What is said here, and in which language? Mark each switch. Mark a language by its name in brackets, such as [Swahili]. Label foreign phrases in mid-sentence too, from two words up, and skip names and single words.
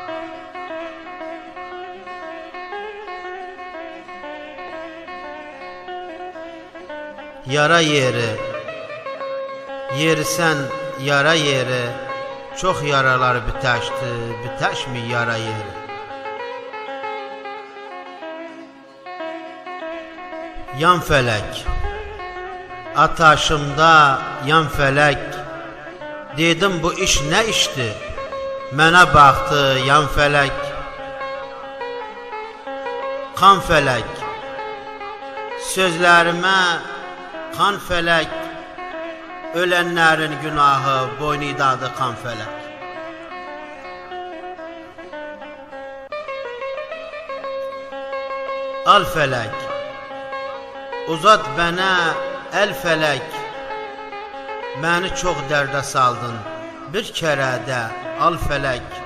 [Turkish] Yara yeri, yerisen yara yeri, çok yaralar biteşti, biteş mi yara yeri? Yan felek, ataşımda yan felek, dedim bu iş ne işti? [Azerbaijani] Mənə baxdı yan fələk, qan fələk, sözlərimə qan fələk, ölənlərin günahı boynidadı qan fələk. Al fələk, uzat bənə əl fələk, məni çox dərdə saldın bir kərədə al fələk.